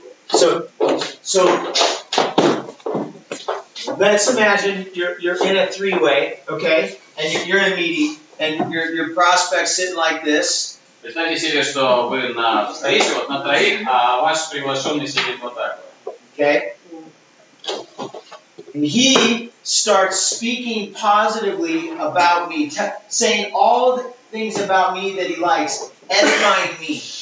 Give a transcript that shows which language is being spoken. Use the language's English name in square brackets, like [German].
[English] So let's imagine you're in a three-way, okay, and you're in a meeting, and your prospect's sitting like this. [Russian] Представьте себе, что вы на встрече, вот на троих, а ваш приглашенный сидит вот так вот. [English] Okay. And he starts speaking positively about me, saying all the things about me that he likes, edifying me.